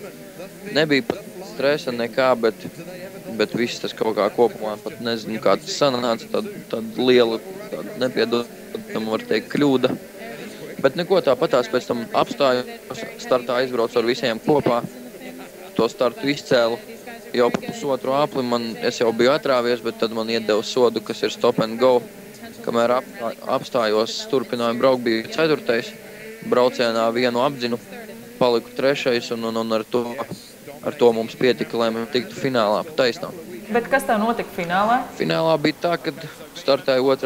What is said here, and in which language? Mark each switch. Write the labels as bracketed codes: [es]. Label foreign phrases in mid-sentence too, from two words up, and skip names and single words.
[lv] Nebija pat stresa nekā, bet viss tas kaut kā kopumā pat nezinu, kā tas sanāca, tāda liela, nepiedodama, var teikt, kļūda. Bet neko tāpatās pēc tam apstājos, startā aizbraucu ar visiem kopā, to startu izcēlu. Jau pa pusotru apli es jau biju atrāvies, bet tad man iedeva sodu, kas ir [en] stop and go. [lv] Kamēr apstājos, turpināju braukt, biju 4. braucienā vienu apdzinu, paliku 3. un ar to mums pietika, lai mēs tiktu finālā pa taisnām. Bet kas tev notika finālā? Finālā bija tā, kad startēja 2.